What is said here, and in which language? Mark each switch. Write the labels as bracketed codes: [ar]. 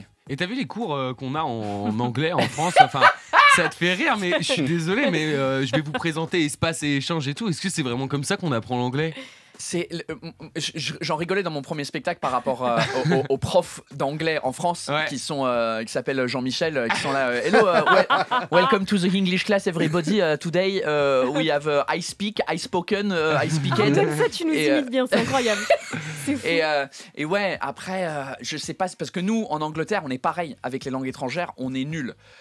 [fr] Et t'as vu les cours qu'on a en anglais en France, ça te fait rire, mais je suis désolé, mais je vais vous présenter espace et échange et tout. Est-ce que c'est vraiment comme ça qu'on apprend l'anglais ? J'en rigolais dans mon premier spectacle par rapport aux profs d'anglais en France qui s'appellent Jean-Michel, qui sont là. [en] Hello, welcome to the English class, everybody. Today we have I speak, I spoken, I speaked. [fr] Comme ça, tu nous imites bien, c'est incroyable. C'est fou. Et ouais, après, je sais pas, c'est parce que nous, en Angleterre, on est pareil avec les langues étrangères, on est nuls.